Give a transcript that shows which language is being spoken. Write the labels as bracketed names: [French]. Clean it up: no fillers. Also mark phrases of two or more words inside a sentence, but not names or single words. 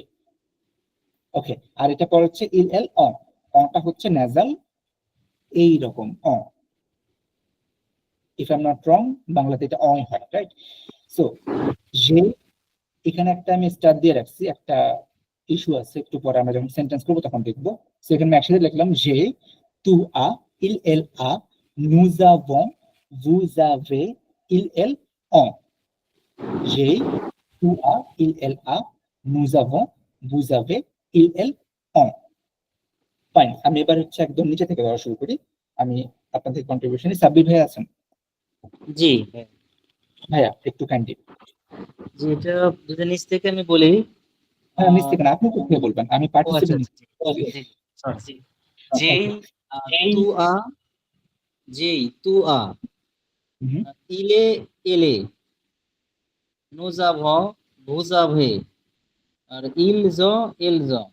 [Bangla] ওকে, আর এটা পর হচ্ছে [French] ils elles ont, [Bangla] অটা হচ্ছে ন্যাজাল, এই রকম অ, [English] if I am not wrong, [Bangla] বাংলাতে এটা অ হয়, রাইট? সো যে, এখানে একটা আমি স্টার দিয়ে রাখছি, একটা ইস্যু আছে, একটু পরে আমরা যখন সেন্টেন্স করবো তখন দেখবো। সো এখানে আমি একসাথে লিখলাম যে, [French] tu as, il elle a, nous avons, vous avez, il elle ont, j'ai, tu as, il elle a, nous avons, vous avez, il elle ont। [Bangla] ফাইন, আমি এবার হচ্ছে একদম নিচে থেকে দেওয়া শুরু করি। আমি আপনাদের কন্ট্রিবিউশনে, সাব্বির ভাই আছেন? জি ভাইয়া একটু কাইন্ডলি। জি, এটা যদি নিচ থেকে আমি বলি, হ্যাঁ, নিচ থেকে না, আপনি তো বলবেন, আমি ও আচ্ছা পার্টিসিপেন্ট। [French] আচ্ছা, জি sorry, জি j'ai tu as, j'ai tu as, il a elle a, nous avons, vous avez, আর ils ont, elles ont.